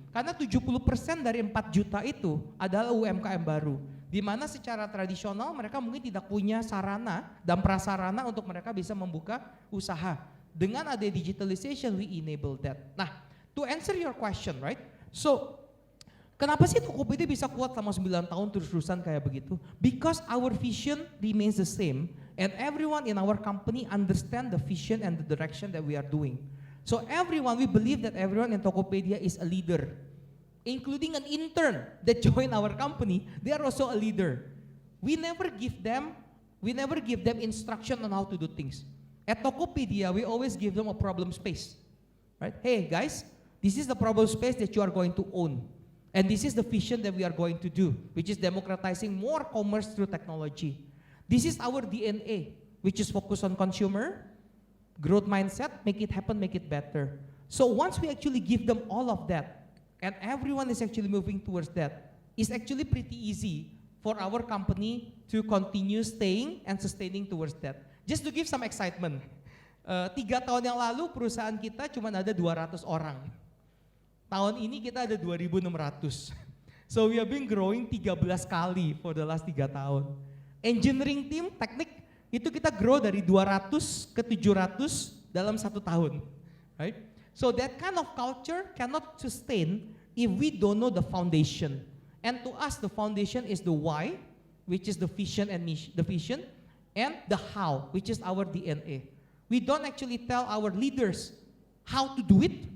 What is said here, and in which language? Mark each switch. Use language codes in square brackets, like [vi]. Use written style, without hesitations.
[id] Karena 70% dari 4 juta itu adalah UMKM baru. Di mana secara tradisional mereka mungkin tidak punya sarana dan prasarana untuk mereka bisa membuka usaha. Dengan ada [en] digitalization, we enable that. [id] Nah, [en] to answer your question, right? So, [id] kenapa sih Tokopedia bisa kuat selama 9 tahun terus-terusan kayak begitu? [en] Because our vision remains the same and everyone in our company understand the vision and the direction that we are doing. So everyone, we believe that everyone in Tokopedia is a leader. Including an intern that joined our company, they are also a leader. We never give them instruction on how to do things. At Tokopedia, we always give them a problem space. Right? Hey guys, this is the problem space that you are going to own. And this is the vision that we are going to do, which is democratizing more commerce through technology. This is our DNA, which is focused on consumer, growth mindset, make it happen, make it better. So once we actually give them all of that, and everyone is actually moving towards that, it's actually pretty easy for our company to continue staying and sustaining towards that. Just to give some excitement, [id] 3 tahun yang lalu perusahaan kita cuma ada 200 orang. Tahun ini kita ada 2.600. [en] So we have been growing [id] 13 kali [en] for the last [id] 3 tahun. Engineering team, teknik, itu kita grow dari 200 ke 700 dalam 1 tahun. [en] Right? So that kind of culture cannot sustain if we don't know the foundation. And to us, the foundation is the why, which is the vision and mission, and the how, which is our DNA. We don't actually tell our leaders how to do it.